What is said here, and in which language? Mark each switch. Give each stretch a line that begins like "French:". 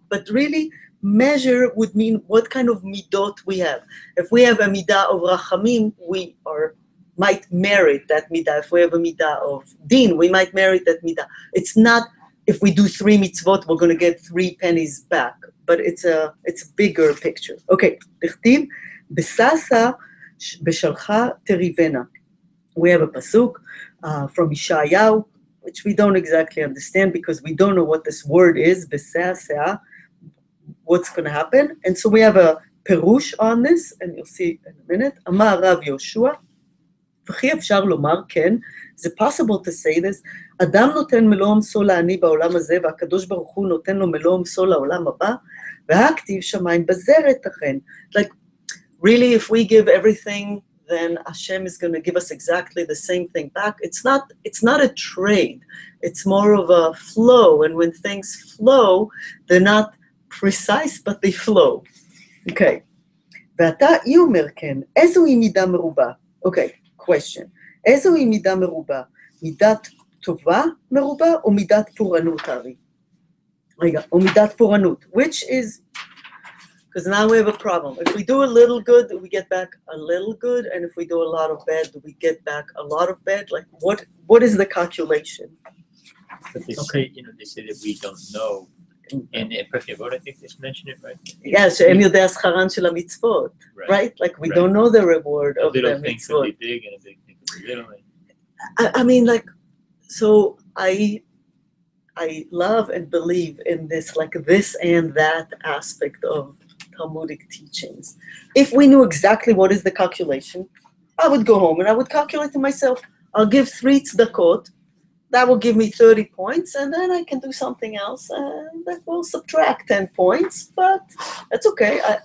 English: But really, measure would mean what kind of midot we have. If we have a midah of rachamim, we might merit that midah. If we have a midah of din, we might merit that midah. It's not if we do 3 mitzvot, we're going to get 3 pennies back. But it's a bigger picture.
Hebrew: Okay, תכתיב, בססה בשלך תריבנה.
English: We have a pasuk from Yeshayahu, which we don't exactly understand because we don't know what this word is, בססה, what's going to happen. And so we have a perush on this, and you'll see in a minute.
Hebrew: אמר רב יהושע, וכי אפשר לומר כן, זה
English: possible to say this,
Hebrew: אדם נותן מלוא עמסו לעני בעולם הזה, והקדוש ברוך הוא נותן לו מלוא עמסו לעולם הבא, והכתיב שמיים בזרת אכן.
English: Like, really, if we give everything, then Hashem is going to give us exactly the same thing back. It's not a trade. It's more of a flow, and when things flow, they're not precise, but they flow. Okay.
Hebrew: ואתה היא אומר כן, איזוהי מידה מרובה?
English: Okay, question.
Hebrew: איזוהי מידה מרובה? מידת טובה מרובה או מידת פורענות, ארי? רגע, או מידת פורענות.
English: Which is, because now we have a problem. If we do a little good, we get back a little good, and if we do a lot of bad, we get back a lot of bad. Like, what is the calculation? But they say, they say that we don't know. And Perkevot, I think they mentioned it, right? Yeah,
Hebrew: שאין יודע שכרן של המצוות, right?
English: Like, we don't know the reward of the mitzvot. A little thing could be big, and a big thing could be little. I mean, like, so I love and believe in this, like, this and that aspect of Talmudic teachings. If we knew exactly what is the calculation, I would go home and I would calculate to myself, I'll give 3 tzedakot, that will give me 30 points, and then I can do something else, and that will subtract 10 points, but that's okay.